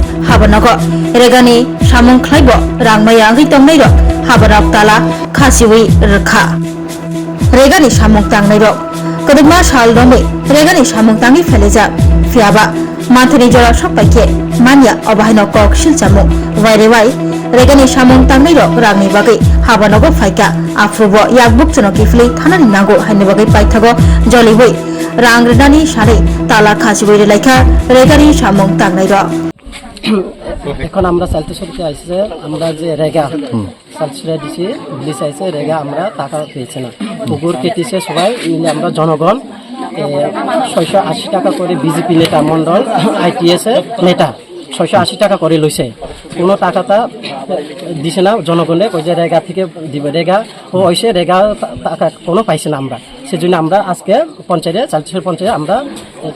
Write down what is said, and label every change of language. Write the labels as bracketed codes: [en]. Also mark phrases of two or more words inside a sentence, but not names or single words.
[trp] Habanago Regani Samung Khlaibo Rangmaya Angi Tongnai ro Habarak Tala Khasiwi Rekha Regani Samung Tangnai ro Kadugma Sal Rombe Regani Samung Tangi Felejak Fiaba Manthani Jora Sokpaike Manya Obahino Kok Silchamu Wairewai Regani Samung Tangnai ro Rangni Bagai Habanago Faika Afrubo Yakbuk Chono Kifli Thanani Nango Haini Bagai Paithago Joliboi Rang Redani Shari Tala Khasiwi Relaika Regani Samung Tangnai ro [bn] এখন আমরা সালতেশ্বরকে আসছে আমরা যে রেগা সালতেশ্বরে দিছি পুলিশ আইছে রেগা আমরা টাকা পেয়েছি না পুকুর কেটেছে সবাই মিলে আমরা জনগণ 680 টাকা করে বিজেপি নেতা মন্ডল আইটিএস নেতা 680 টাকা করে লইছে কোনো টাকাটা দিছে না জনগণে কই যে রেগা থেকে দিবে রেগা ও হইছে রেগা টাকা কোনো পাইছে না আমরা সেজন্য আমরা আজকে পঞ্চায়েতে সালতেশ্বর পঞ্চায়েতে আমরা এটা